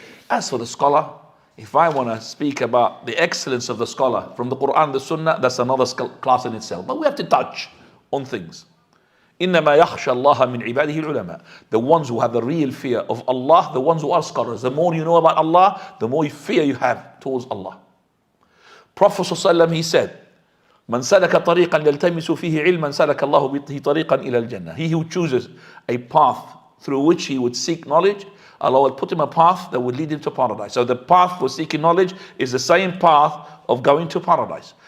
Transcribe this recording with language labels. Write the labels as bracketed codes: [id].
[en] As for the scholar, if I want to speak about the excellence of the scholar from the Quran, the Sunnah, that's another class in itself. But we have to touch on things. [ar] إِنَّمَا يَخْشَى اللَّهَ مِنْ عِبَادِهِ الْعُلَمَاء. [en] The ones who have the real fear of Allah, the ones who are scholars. The more you know about Allah, the more fear you have towards Allah. Prophet ﷺ, he said, [ar] من سلك طريقا يلتمس فيه علما سلك الله به طريقا إلى الجنة. [en] He who chooses a path through which he would seek knowledge, Allah will put him a path that would lead him to paradise. So the path for seeking knowledge is the same path of going to paradise.